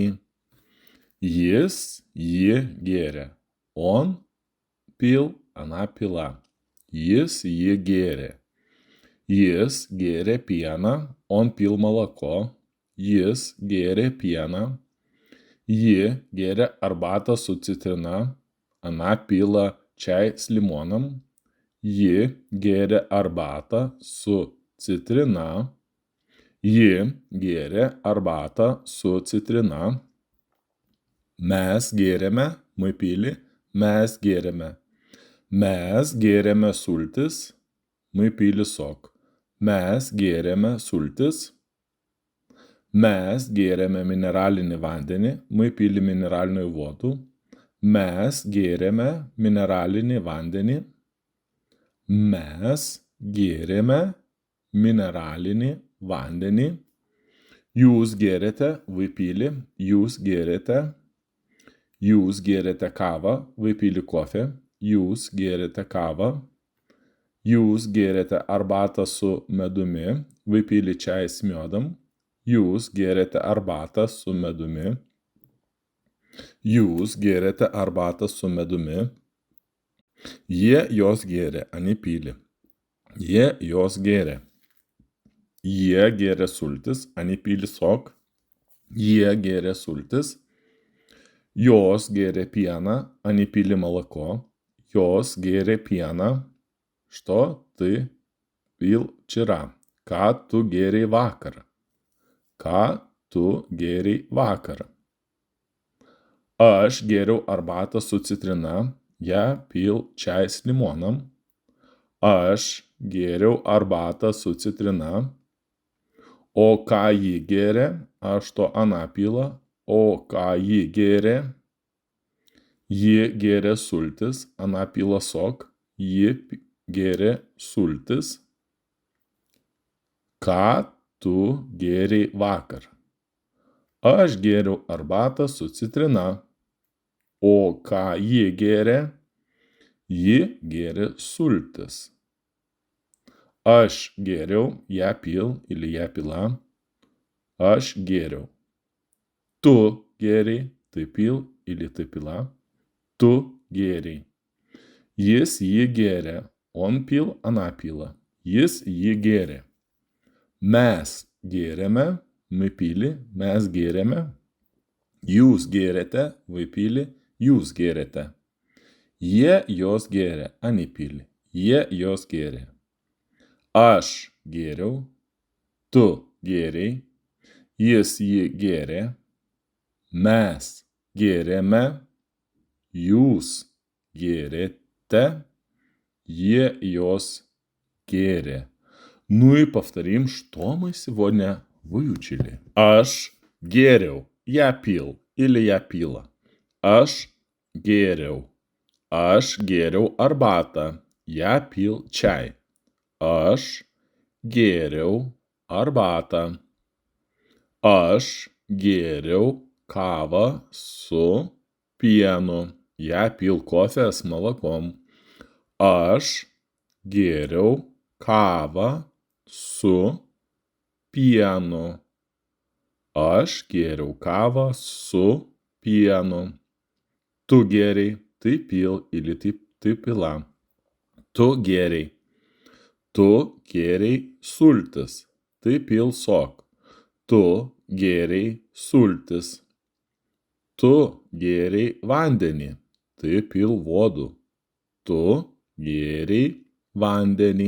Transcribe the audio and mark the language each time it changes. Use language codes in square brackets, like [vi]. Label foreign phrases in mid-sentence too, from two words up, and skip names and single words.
[lt] Jis jį gėrė. [ru] Он пил, она пила. [lt] Jis jį gėrė. Jis gėrė pieną. [ru] Он пил молоко. [lt] Jis gėrė pieną. Ji gėrė arbatą su citrina. [ru] Она пила чай с лимоном. [lt] Ji gėrė arbatą su citrina. Ji gėrė arbatą su citrina. Mes gėrėme, [ru] мы пили, [lt] mes gėrėme. Mes gėrėme sultis, [ru] мы пили сок. [lt] Mes gėrėme sultis. Mes gėrėme mineralinį vandenį, [ru] мы пили минеральную воду. [lt] Mes gėrėme mineralinį vandenį. Mes gėrėme mineralinį vandenį. Jūs gėrėte, [ru] вы пили, [lt] jūs gėrėte. Jūs gėrėte kavą, [ru] вы пили кофе. [lt] Jūs gėrėte kavą. Jūs gėrėte arbatą su medumi, [ru] вы пили чай с медом. [lt] Jūs gėrėte arbatą su medumi. Jūs gėrėte arbatą su medumi. Jie jos gėrė, [ru] они пили. [lt] Jie jos gėrė. Jie gėrė sultis, [ru] они пили сок. [lt] Jie gėrė sultis. Jos gėrė pieną, [ru] они пили молоко. [lt] Jos gėrė pieną. [ru] Что ты пил вчера? [lt] Ką tu gėrei vakar? Ką tu gėrei vakar? Aš gėriau arbatą su citrina. [ru] Я пил чай с лимоном. [lt] Aš gėriau arbatą su citrina. O ką ji gėrė? [ru] А что она пила? [lt] O ką ji gėrė? Ji gėrė sultis. [ru] Она пила сок. [lt] Ji gėrė sultis. Ką tu gėrei vakar? Aš gėriau arbatą su citrina. O ką ji gėrė? Ji gėrė sultis. Aš gėriau, [ru] я пил или я пила. [lt] Aš gėriau. Tu gėrei, [ru] ты пил или ты пила. [lt] Tu gėrei. Jis jį gėrė. [ru] Он пил, она пила. [lt] Jis jį gėrė. Mes gėrėme, [ru] мы пили, [lt] mes gėrėme. Jūs gėrėte, [ru] вы пили, [lt] jūs gėrėte. Jie jos gėrė, [ru] они пили. [lt] Jie jos gėrė. Aš gėriau, tu gėrei, jis jį gėrė. Mes gėrėme, jūs gėrėте, jie jos gėrė. [ru] Ну и повторим, что мы сегодня выучили. [lt] Aš gėriau, [ru] я пил или я пила. [lt] Aš gėriau. Aš gėriau arbatą. [ru] Я пил чай. [lt] Aš gėriau arbatą. Aš gėriau kavą su pienu. [ru] Я пил кофе с молоком. [lt] Aš gėriau kavą su pienu. Aš gėriau kavą su pienu. Tu gėrei, [ru] ты пил или ты пила. [lt] Tu gėrei. Tu gėrei sultis. [ru] Ты пил сок. [lt] Tu gėrei sultis. Tu gėrei vandenį. [ru] Ты пил воду. [lt] Tu gėrei vandenį.